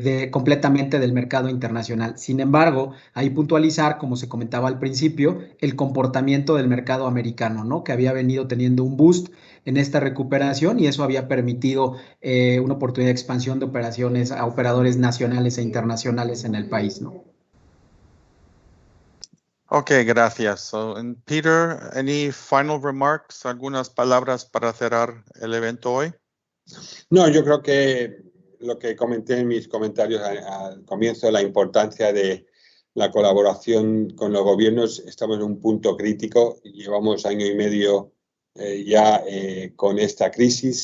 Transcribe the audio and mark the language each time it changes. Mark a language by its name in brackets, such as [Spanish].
[Spanish] completamente del mercado internacional. Sin embargo, hay puntualizar, como se comentaba al principio, el comportamiento del mercado americano, ¿no? Que había venido teniendo un [English] boost [Spanish] en esta recuperación y eso había permitido una oportunidad de expansión de operaciones a operadores nacionales e internacionales en el país, ¿no? Okay, gracias. [English] So, and Peter, any final remarks? [Spanish] ¿Algunas palabras para cerrar el evento hoy? No, yo creo que lo que comenté en mis comentarios al comienzo, la importancia de la colaboración con los gobiernos. Estamos en un punto crítico, llevamos año y medio ya con esta crisis.